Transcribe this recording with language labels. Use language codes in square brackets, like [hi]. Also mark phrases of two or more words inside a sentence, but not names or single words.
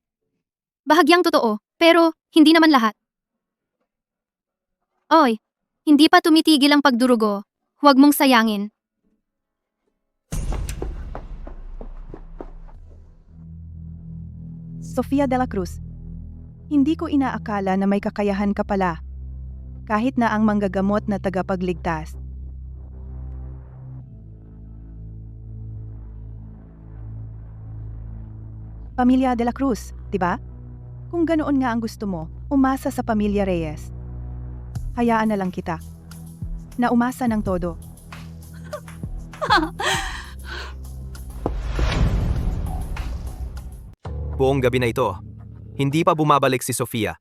[tl] Bahagyang totoo, pero hindi naman lahat. Oy, hindi pa tumitigil ang pagdurugo. Huwag mong sayangin. Sofia de la Cruz, hindi ko inaakala na may kakayahan ka pala. Kahit na ang manggagamot na tagapagligtas. Pamilya de la Cruz, diba? Kung ganoon nga ang gusto mo, umasa sa Pamilya Reyes. Hayaan na lang kita. Na umasa ng todo. Buong gabi na ito, hindi pa bumabalik si Sofia.